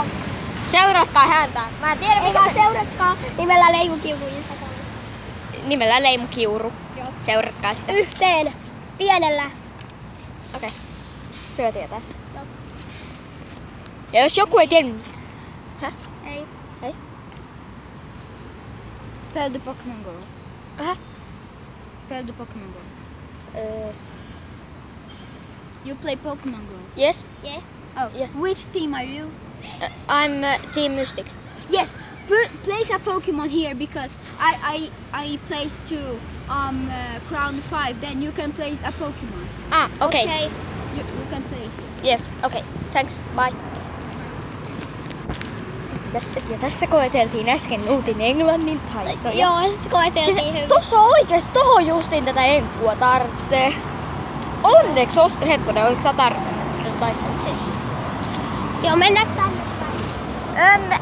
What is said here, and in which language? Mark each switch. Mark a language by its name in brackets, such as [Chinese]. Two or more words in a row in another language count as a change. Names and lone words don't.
[Finnish] Seuratkaa häntä. Mä en tiedä Eikä seuratkaa nimellä Leimukiuru Instagramissa. Nimellä Leimukiuru. Joo. Seuratkaa sitä. Yhteen. Pienellä. Okei. Hyvä tietää. Joo. Ja jos joku ei tiedä... Häh? Ei. Ei? [English] Spell the Pokemon Go. [Finnish] Häh? [English] Spell the Pokemon Go. You play Pokemon Go. Yes. Yeah. Oh, Yeah. Which team are you? I'm Team Mystic. Yes, place a Pokemon here because I placed two Crown 5. Then you can place a Pokemon. [Finnish] Ah, okei. [English] Okay. You can place it. Yeah, okei. Thanks. Bye. [Finnish] Tässä koeteltiin äsken Nuutin englannin taitoja. Joo, koeteltiin Siis hyvin. tossa oikeesti tohon justiin tätä enkkua tarvitsee. Onneksi hetkonen, oliko sä tarvitset siis? Joo, mennäänkö tänne?